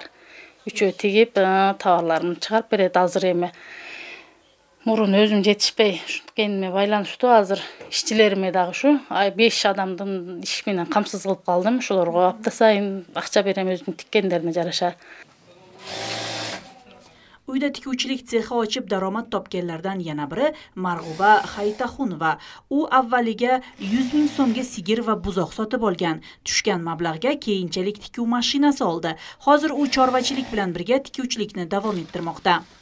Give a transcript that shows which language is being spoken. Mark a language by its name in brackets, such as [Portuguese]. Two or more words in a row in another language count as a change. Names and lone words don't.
[Kyrgyz] Үчөө тигип, товарларын чыгарып берет. Азыр эми мурун өзүм жетишпей, кендиме байланыштуу азыр ишчилериме дагы ушу 5 адамдын иш менен камсыз кылып калдым. Ошолорго апта сайын акча берем өзүнүн тиккендерине жараша. [Uzbek] Uyda tikuvchilik sexi ochib daromad topganlardan yana biri Marg'uba Haytaxunova. U avvaliga 100 ming so'mga sigir va buzoq sotib olgan. Tushgan mablag'ga keyinchalik tikuv mashinasi oldi. Hozir u chorvachilik bilan birga tikuvchilikni davom ettirmoqda.